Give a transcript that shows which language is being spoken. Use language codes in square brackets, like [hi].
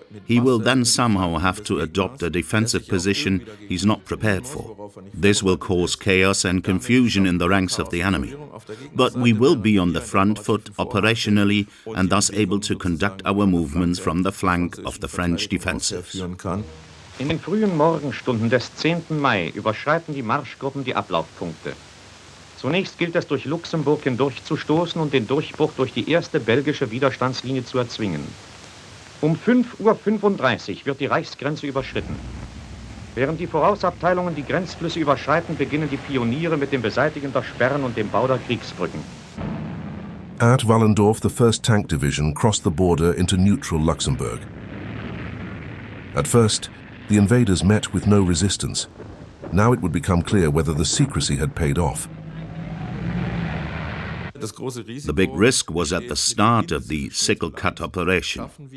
[en] He will then somehow have to adopt a defensive position he's not prepared for. This will cause chaos and confusion in the ranks of the enemy. But we will be on the front foot operationally and thus able to conduct our movements from the flank of the French defensives. [de] In den frühen Morgenstunden des 10. Mai überschreiten die Marschgruppen die Ablaufpunkte. Zunächst gilt es, durch Luxemburg hindurchzustoßen und den Durchbruch durch die erste belgische Widerstandslinie zu erzwingen. Um 5:35 Uhr wird die Reichsgrenze überschritten. Während die Vorausabteilungen die Grenzflüsse überschreiten, beginnen die Pioniere mit dem Beseitigen der Sperren und dem Bau der Kriegsbrücken. [en] At Wallendorf, the 1st Tank Division crossed the border into neutral Luxembourg. At first, the invaders met with no resistance. Now it would become clear whether the secrecy had paid off. The big risk was at the start of the Sickle Cut operation.